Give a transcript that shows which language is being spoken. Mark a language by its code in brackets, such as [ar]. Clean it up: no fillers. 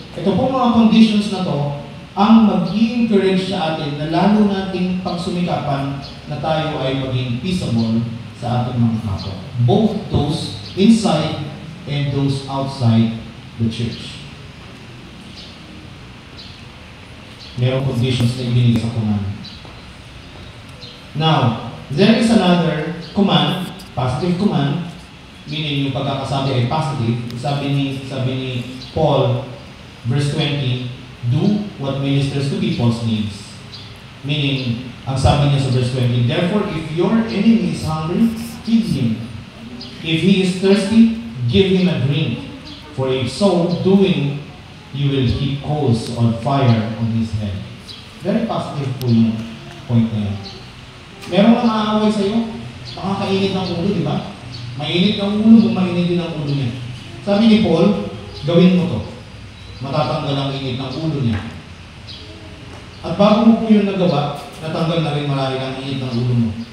[tl] Ito po mga conditions na to, ang mag-i-encourage sa atin na lalo nating pagsumikapan na tayo ay maging peaceable sa ating mga kapwa. [en] Both those inside and those outside the church. [tl] Merong conditions na ibinigay sa command. [en] Now, there is another command, positive command, [tl] meaning yung pagkakasabi ay positive. Sabi ni [en] Paul, verse 20, do what ministers to people's needs. Meaning, [tl] ang sabi niya sa [en] verse 20, therefore, if your enemy is hungry, feed him. If he is thirsty, give him a drink. For if so doing, you will heap coals on fire on his head. [tl] Very positive po yung point na yun. Meron kang aaway sa'yo, nakakainit ng ulo, di ba? Mainit ng ulo, mainit din ang ulo niya. Sabi ni Paul, gawin mo to. Matatanggal ang init ng ulo niya. At bago mo po yung nagawa, natanggal na rin marami ang init ng ulo mo.